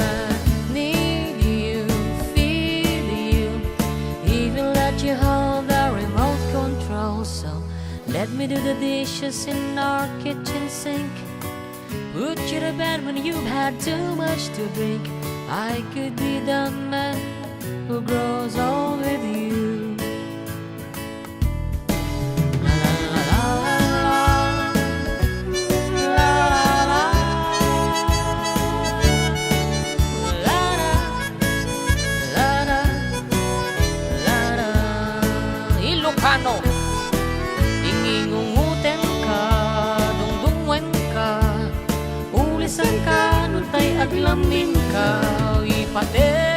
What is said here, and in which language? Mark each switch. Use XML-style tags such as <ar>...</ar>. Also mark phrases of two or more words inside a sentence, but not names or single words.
<en>I need you, feed you, even let you hold the remote control. So let me do the dishes in our kitchen sink. Put you to bed when you've had too much to drink. I could be the man who grows old with you. La la la la la la la la la la la.</en> <ilo>Ilocano, ingingunguten ka, dungdungwen ka, ulisan ka, nuntay aglamin ka, ipatek</ilo>